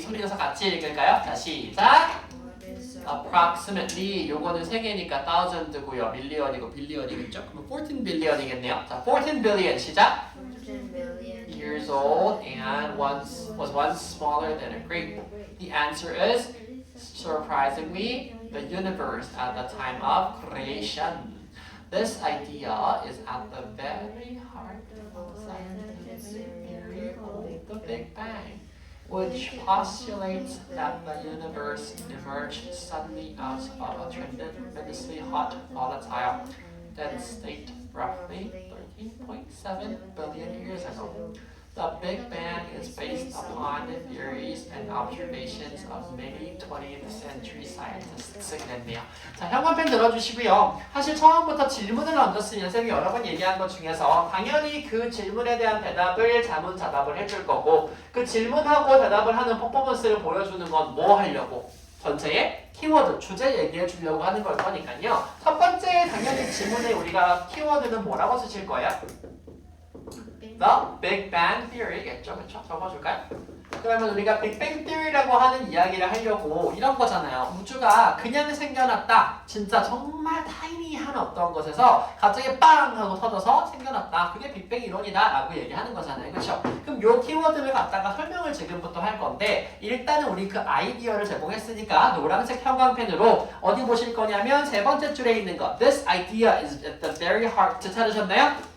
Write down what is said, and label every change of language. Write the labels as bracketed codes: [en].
[ko] 소리내서 같이 읽을까요? 자, 시작. approximately 요거는 세개니까 thousand고요. 밀리언이고 빌리언이겠죠? 그럼 14 billion이겠네요. 자, 14 billion 시작. [en] 14 billion years old and was once smaller than a grape. The answer is surprisingly the universe at the time of creation. This idea is at the very heart of scientific theory called the Big Bang, which postulates that the universe emerged suddenly out of a tremendously hot, volatile, dense state roughly 13.7 billion years ago. The Big Bang is based upon the theories and observations of many 20th century scientists. [ko] 그랬네요. 자, 형광펜 들어주시고요. 사실 처음부터 질문을 얹었으면 쌤이 여러 번 얘기한 것 중에서 당연히 그 질문에 대한 대답을 자문자답을 해줄 거고 그 질문하고 대답을 하는 퍼포먼스를 보여주는 건 뭐 하려고? 전체의 키워드, 주제 얘기해 주려고 하는 걸 거니까요. 첫 번째 당연히 지문에 우리가 키워드는 뭐라고 쓰실 거예요? The Big Bang Theory겠죠, 그렇죠? 적어줄까요? 그러면 우리가 빅뱅 띠리라고 하는 이야기를 하려고 이런 거잖아요. 우주가 그냥 생겨났다. 진짜 정말 타이니한 어떤 것에서 갑자기 빵 하고 터져서 생겨났다. 그게 빅뱅 이론이다 라고 얘기하는 거잖아요. 그렇죠? 그럼 요 키워드를 갖다가 설명을 지금부터 할 건데 일단은 우리 그 아이디어를 제공했으니까 노란색 형광펜으로 어디 보실 거냐면 세 번째 줄에 있는 거 [en] This idea is at the very heart [ko] 찾으셨나요?